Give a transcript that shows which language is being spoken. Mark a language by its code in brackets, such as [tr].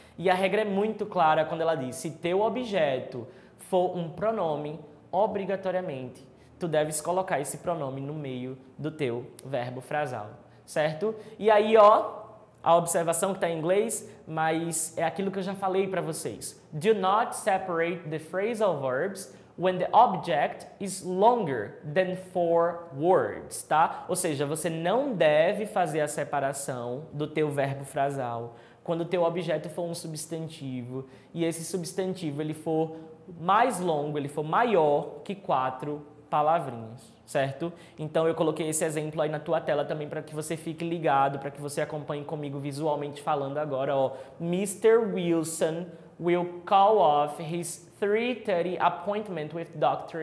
[pt] E a regra é muito clara quando ela diz, se teu objeto for um pronome, obrigatoriamente, tu deves colocar esse pronome no meio do teu verbo frasal, certo? E aí, a observação que está em inglês, mas é aquilo que eu já falei para vocês. [en] Do not separate the phrasal verbs when the object is longer than 4 words, tá? [pt] Ou seja, você não deve fazer a separação do teu verbo frasal quando o teu objeto for um substantivo e esse substantivo ele for mais longo, ele for maior que 4 palavrinhas, certo? Então eu coloquei esse exemplo aí na tua tela também para que você fique ligado, para que você acompanhe comigo visualmente falando agora, Mr. [en] Wilson will call off his 3:30 appointment with Dr.